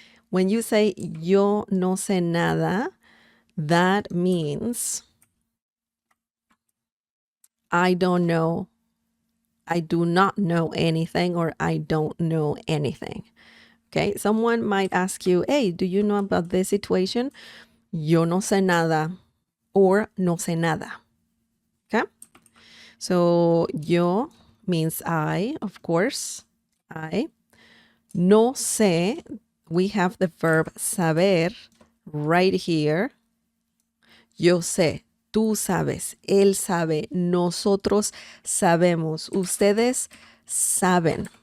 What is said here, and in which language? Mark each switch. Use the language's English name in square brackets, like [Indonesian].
[English] When you say [Spanish] yo no sé nada, [English] that means I don't know. I do not know anything, or I don't know anything. Okay. Someone might ask you, hey, do you know about this situation? [Spanish] Yo no sé nada, or no sé nada. [English] Okay. So yo means I, of course, I. [Spanish] No sé, [English] we have the verb saber right here. [Spanish] Yo sé, tú sabes, él sabe, nosotros sabemos, ustedes saben.